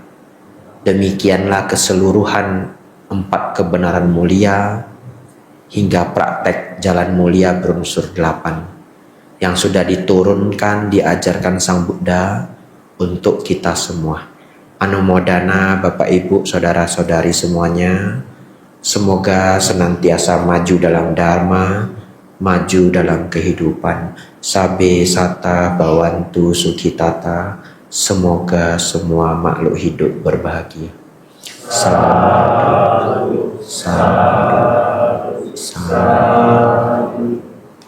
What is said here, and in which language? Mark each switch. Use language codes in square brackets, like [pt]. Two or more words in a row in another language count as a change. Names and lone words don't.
[id] Demikianlah keseluruhan 4 kebenaran mulia hingga praktek jalan mulia berunsur 8 yang sudah diturunkan, diajarkan Sang Buddha untuk kita semua. Anumodana Bapak Ibu, saudara-saudari semuanya, semoga senantiasa maju dalam dharma, maju dalam kehidupan. [pi] Sabe sata bawantu sukhitata. [id] Semoga semua makhluk hidup berbahagia. [pi] Sadhu, sadhu, sadhu.